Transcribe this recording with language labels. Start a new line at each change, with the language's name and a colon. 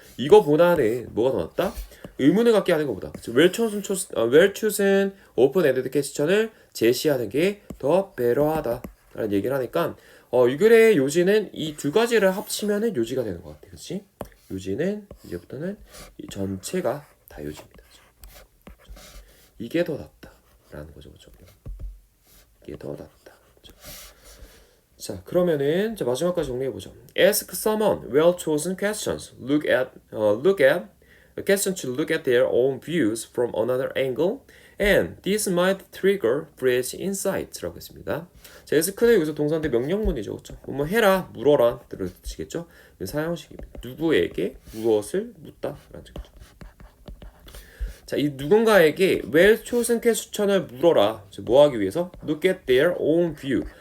Korean: 이거보다는 뭐가 더 낫다? 의문을 갖게 하는 것보다
English: well chosen open-ended question
Korean: 을 제시하는 게 더 베러하다 라는 얘기를 하니까 이 글의 요지는 이 두 가지를 합치면은 요지가 되는 것 같아요. 그렇지? 요지는 이제부터는 이 전체가 다 요지입니다. 이게 더 낫다 라는 거죠. 그렇죠? 이게 더 낫다. 그렇죠? 자, 그러면은 마지막까지 정리해보죠.
English: Ask someone well-chosen questions. Look at a question to look at their own views from another angle, and this might trigger fresh insights
Korean: 라고 했습니다. 자, ask는 여기서 동사인데 명령문이죠, 그렇죠? 뭐 해라, 물어라 들으시겠죠? 사형식입니다. 누구에게 무엇을 묻다라는 뜻이죠. 자, 이 누군가에게
English: well-chosen question
Korean: 을 물어라. 뭐 하기 위해서?
English: Look at their own view.